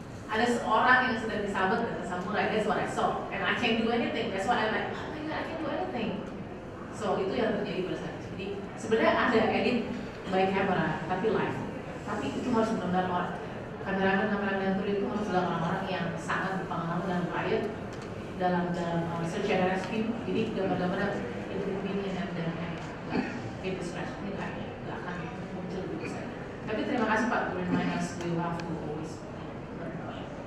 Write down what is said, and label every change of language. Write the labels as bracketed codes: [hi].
[id] Ada seorang yang sedang disabet dengan samurai. [en] That's what I saw, and I can't do anything. That's why I'm like, oh my God, I can't do anything. [id] So itu yang terjadi pada saat itu. Jadi sebenarnya ada [en] edit by camera, [id] tapi live. Tapi itu harus benar-benar orang. Kameramen yang turun itu harus adalah orang-orang yang sangat berpengalaman dalam riot, dalam search and rescue. Jadi gambar-gambar inconvenient dan indiscretion nggak akan muncul di saya. Tapi terima kasih Pak, [en] to remind us we have to always learn.